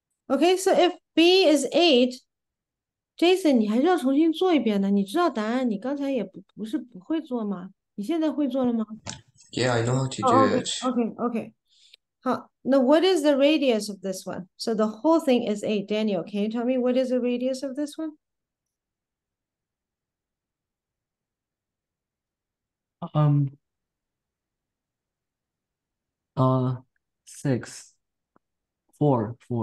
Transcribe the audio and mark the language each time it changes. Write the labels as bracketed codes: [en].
[en] Okay, so if b is 8, Jason, [zh] 你还是要重新做一遍的。你知道答案，你刚才也不是不会做吗？你现在会做了吗？ [en] Yeah, I know how to do Oh, it. okay. 好，now what is the radius of this one? So the whole thing is 8. Daniel, can you tell me what is the radius of this one? Um, 6, 4.